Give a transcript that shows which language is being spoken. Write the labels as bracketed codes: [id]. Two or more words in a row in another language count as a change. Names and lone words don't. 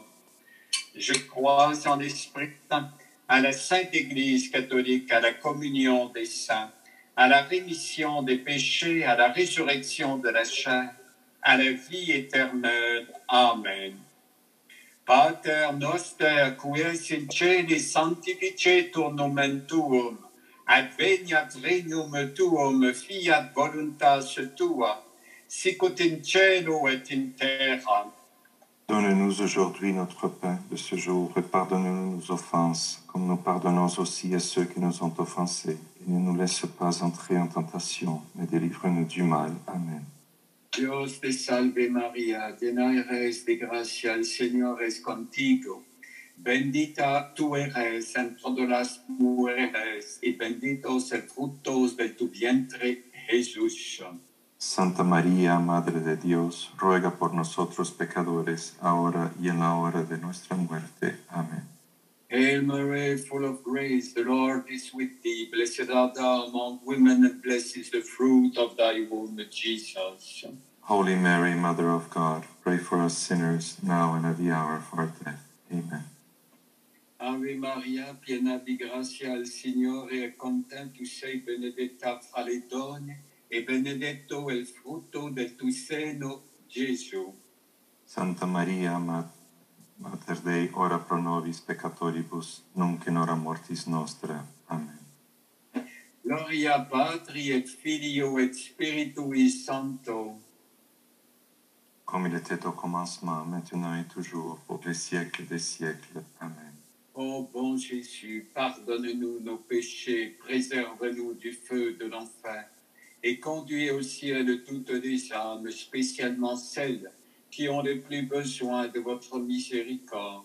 [fr] Je crois en l'Esprit Saint, à la Sainte Église catholique, à la communion des saints, à la rémission des péchés, à la résurrection de la chair, à la vie éternelle. Amen. [la] Pater noster, qui es in celi, sanctificetur nomen tuum, adveniat regnum tuum, fiat voluntas tua, sicut in cielo et in terra. [fr] Donne-nous aujourd'hui notre pain de ce jour et pardonne-nous nos offenses, comme nous pardonnons aussi à ceux qui nous ont offensés. Et ne nous laisse pas entrer en tentation, mais délivre-nous du mal. Amen. [es] Dios te salve María, llena eres de gracia, el Señor es contigo. Bendita tú eres entre todas las mujeres, y bendito es el fruto de tu vientre, Jesús. Santa María, Madre de Dios, ruega por nosotros pecadores, ahora y en la hora de nuestra muerte. Amén. [en] Hail Mary, full of grace, the Lord is with thee. Blessed art thou among women, and blessed is the fruit of thy womb, Jesus. Holy Mary, Mother of God, pray for us sinners, now and at the hour of our death. Amen. [it] Ave Maria, piena di grazia, il Signore è con te, tu sei benedetta fra le donne, e benedetto è il frutto del tuo seno, Gesù. [la] Santa Maria, Mater Dei, ora pro nobis peccatoribus, nunc in hora mortis nostra. Amen. Gloria Patri et Filio et Spiritui Sancto. [fr] Comme il était au commencement, maintenant et toujours, pour les siècles des siècles. Amen. Ô bon Jésus, pardonne-nous nos péchés, préserve-nous du feu de l'enfer, et conduis au ciel toutes les âmes, spécialement celles qui ont le plus besoin de votre miséricorde.